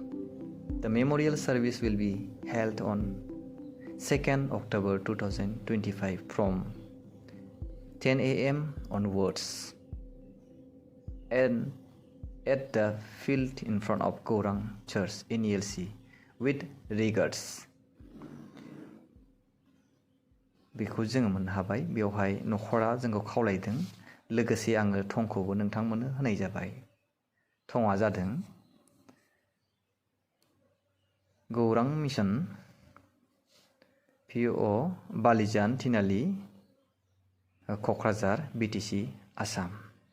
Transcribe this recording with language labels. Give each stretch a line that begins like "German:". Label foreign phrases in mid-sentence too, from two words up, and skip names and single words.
English: The memorial service will be held on 2nd October 2025 from 10 a.m. onwards and at the field in front of Gaurang Church NELC with regards.
Bodo: बेखौ जोङो मोननो हाबाय। बेवहाय न'खरा जोंखौ खावलायदों, लोगोसे आङो थंखौबो नोंथांमोननो होनाय जाबाय। थङा जादों गौरां मिसन PO बालिजान तिनालि क'क्राझार BTC आसाम।